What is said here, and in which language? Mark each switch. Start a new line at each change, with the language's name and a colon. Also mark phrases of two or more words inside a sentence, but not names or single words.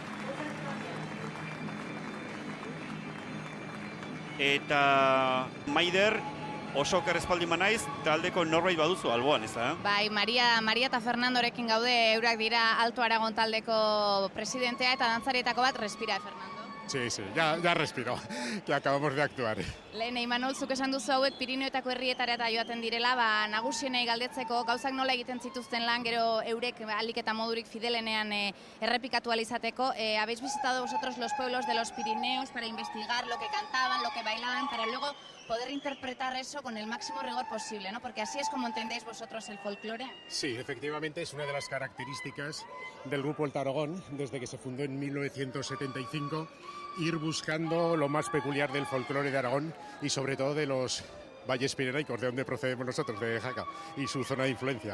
Basque: Eta Maider, oso kerrezpaldin naiz, taldeko norbait baduzu alboan, ez da? Bai, Maria eta Fernandorekin gaude, eurak dira Alto Aragon taldeko presidentea eta dantzarietako bat,
Spanish: respira, Fernando. Sí, ya respiro, que acabamos de actuar.
Basque: Lehen, Imanol, zuk esan duzu hauek Pirineoetako herrietara eta joaten direla, nagusienei galdetzeko gauzak nola egiten zituzten lan, gero eurek ahalik eta modurik fidelenean errepikatu alizateko.
Spanish: Habéis visitado vosotros los pueblos de los Pirineos para investigar lo que cantaban, lo que bailaban, para luego poder interpretar eso con el máximo rigor posible, ¿no? Porque así es como entendéis vosotros el folclore. Sí, efectivamente es una de las características del Grupo Alto Aragón, desde que se fundó en 1975, ir buscando lo más peculiar del folclore de Aragón y sobre todo de los valles pirenaicos, de donde procedemos nosotros, de Jaca, y su zona de influencia.